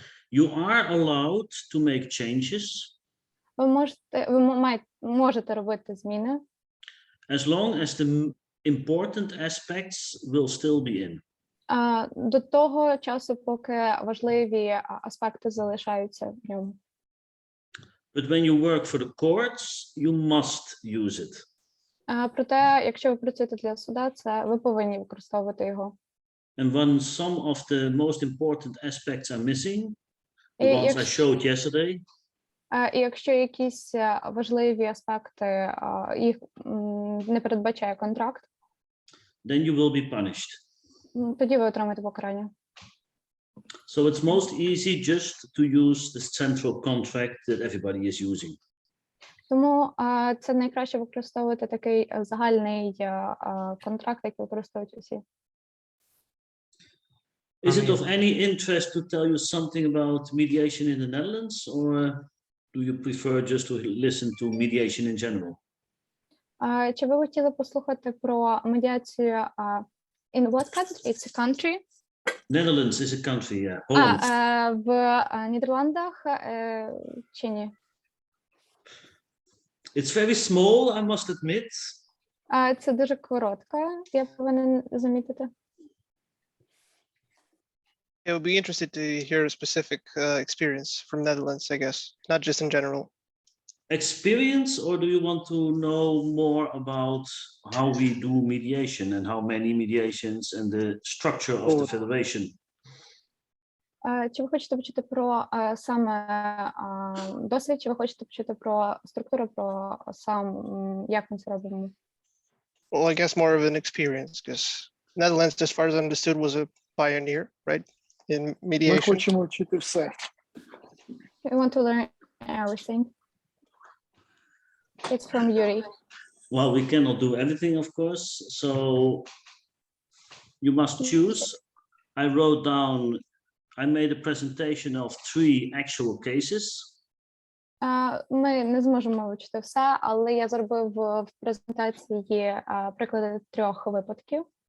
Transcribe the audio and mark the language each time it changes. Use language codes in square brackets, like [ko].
[en] You are allowed to make changes [uk] Ви можете робити зміни, [en] as long as the important aspects will still be in. [uk] до того часу, поки важливі аспекти залишаються в ньому. [en] But when you work for the courts, you must use it. [uk] Проте, якщо ви працюєте для суда, ви повинні використовувати його. [en] And when some of the most important aspects are missing, the ones I showed yesterday, [uk] І якщо якісь важливі аспекти, їх не передбачає контракт, [en] then you will be punished. [uk] тоді ви отримаєте покарання. [en] So it's most easy just to use the central contract that everybody is using. [uk] Тому це найкраще використовувати такий загальний контракт, який використовують усі. [en] Is it of any interest to tell you something about mediation in the Netherlands, or do you prefer just to listen to mediation in general? [uk] Чи ви хотіли послухати про медіацію [en] in what country? It's a country? Netherlands is a country, yeah. Holland. [uk] В Нідерландах чи ні? [en] It's very small, I must admit. [uk] Це дуже коротка, я повинен замітити. [en] I would be interested to hear a specific experience from Netherlands, I guess, not just in general. Experience, or do you want to know more about how we do mediation and how many mediations and the structure of the federation? [uk] Чи ви хочете почути про саме досвід, чи ви хочете почути про структуру, про сам, як ми це робимо? [en] Well, I guess more of an experience, because Netherlands, as far as I understood, was a pioneer, right, in [uk] Ми [en] mediation. [uk] хочемо вчити все. [en] We want to learn everything. It's from Yuri. Well, we cannot do everything, of course, so you must choose. I wrote down, I made a presentation of 3 actual cases. Ми не зможемо вивчити все, але я зробив в презентації приклади 3 випадків.